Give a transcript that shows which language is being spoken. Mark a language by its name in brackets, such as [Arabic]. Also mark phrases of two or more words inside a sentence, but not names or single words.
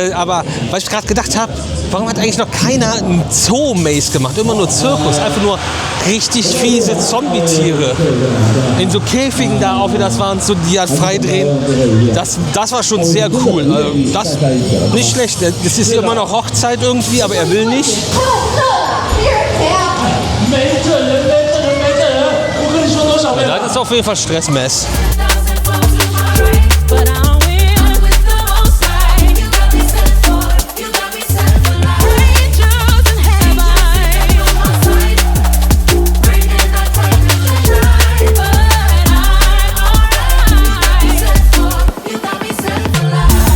[German] Aber weil ich gerade gedacht habe, warum hat eigentlich noch keiner einen Zoo-Maze gemacht? Immer nur Zirkus, einfach nur richtig fiese Zombie-Tiere. In so Käfigen da auch, wie das waren, so, die halt freidrehen. Das war schon sehr cool. Also das nicht schlecht. Es ist immer noch Hochzeit irgendwie, aber er will nicht. [Chinese] 没这人，我跟你说多少遍了？ [German] Das ist auf jeden Fall Stressmess. [English] But I win with the most high. You got me set for life. Angels in heaven. On my side, bringing that temperature shine. But I'm alright. You got me set for life.